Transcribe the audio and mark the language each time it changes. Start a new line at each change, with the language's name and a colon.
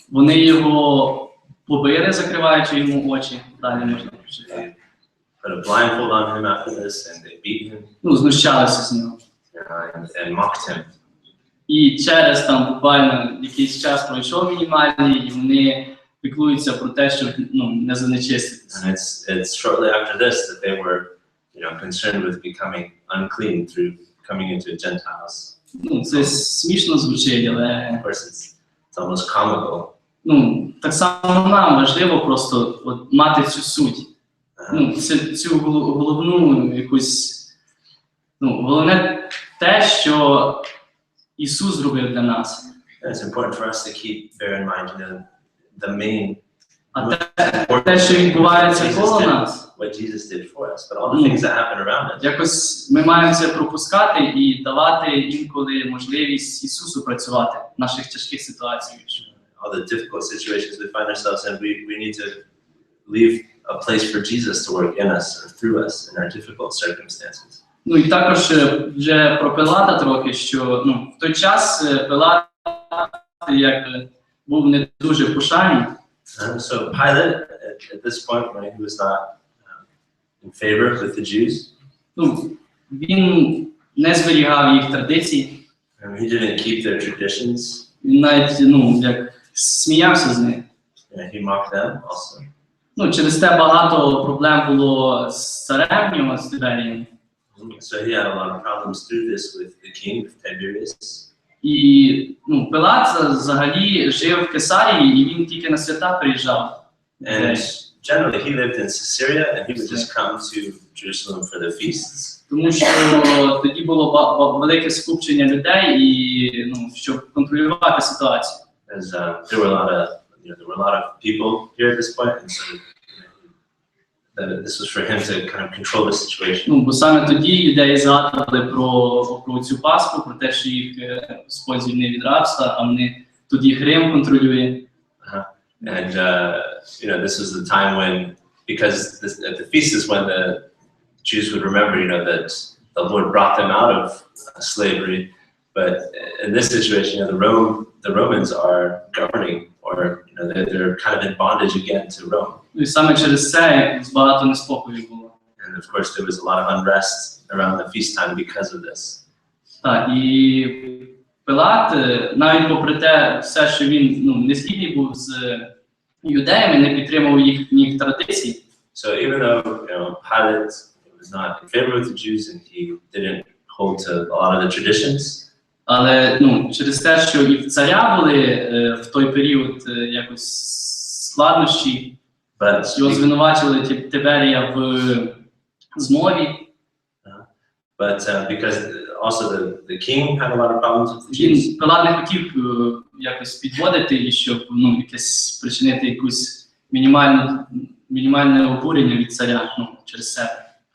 Ukrainian: Вони його побили, закриваючи йому очі. Далі можна прочитати.
English: Put a blindfold on him after this, and they beat him
Ukrainian: Ну, знущалися з нього.
English: and mocked him.
Ukrainian: І через там буквально якийсь час пройшов мінімальний, і вони піклуються про те, щоб не занечиститися.
English: And it's shortly after this that they were, concerned with becoming unclean through coming into Gentiles.
Ukrainian: Ну, це смішно звучить, але
English: Of course, it's almost comical.
Ukrainian: ну, так само нам важливо просто от мати цю суть. Ну, цю головну якусь, головне те, що Ісус зробив для нас.
English: It's important for us to bear in mind, the main.
Ukrainian: А те, що відбувається коло нас,
English: what Jesus did for us, but all the things that happen around us.
Ukrainian: Якось ми маємо це пропускати і давати інколи можливість Ісусу працювати в наших тяжких ситуаціях.
English: All the difficult situations we find ourselves in, we need to leave a place for Jesus to work in us or through us in our difficult circumstances.
Ukrainian: Ну і також вже про Пилата трохи, що в той час Пилат як був не дуже пошаний.
English: So Pilate, at this point, when he was not in favor with the Jews,
Ukrainian: він не зберігав їх традицій.
English: he didn't keep their traditions.
Ukrainian: Він навіть як сміявся з них.
English: He mocked them also.
Ukrainian: Через те багато проблем було з царем в нього, з Тиберієм.
English: So he had a lot of problems through this with the king, with Tiberius.
Ukrainian: І Пилат взагалі жив в Кесарії, і він тільки на свята приїжджав.
English: And generally he lived in Caesarea, and he would just come to Jerusalem for the feasts.
Ukrainian: Тому що тоді було велике скупчення людей, і щоб контролювати ситуацію.
English: As there were a lot of people here at this point, and so this was for him to kind of control the situation.
Ukrainian: Бо саме тоді юдеї згадували про цю Пасху, про те, що їх Господь звільнив від рабства, а вони тут їх Рим контролює.
English: And this was the time when, because at the feast is when the Jews would remember, that the Lord brought them out of slavery. But in this situation, the Romans are governing, or they're kind of in bondage again to Rome.
Ukrainian: І саме через це багато неспокою було.
English: And of course, there was a lot of unrest around the feast time because of this.
Ukrainian: Так, і Пилат, навіть попри те, все, що він не згідний був з юдеями, не підтримував їхніх традицій.
English: So even though Pilate was not in favor with the Jews and he didn't hold to a lot of the traditions,
Ukrainian: Але через те, що і в царя були в той період якось складнощі, його звинувачили Тиберія в змові.
English: But because also the king had a lot of problems with the Jews.
Ukrainian: Пилат не хотів якось підводити і щоб якесь причинити якусь мінімальне обурення від царя через себе.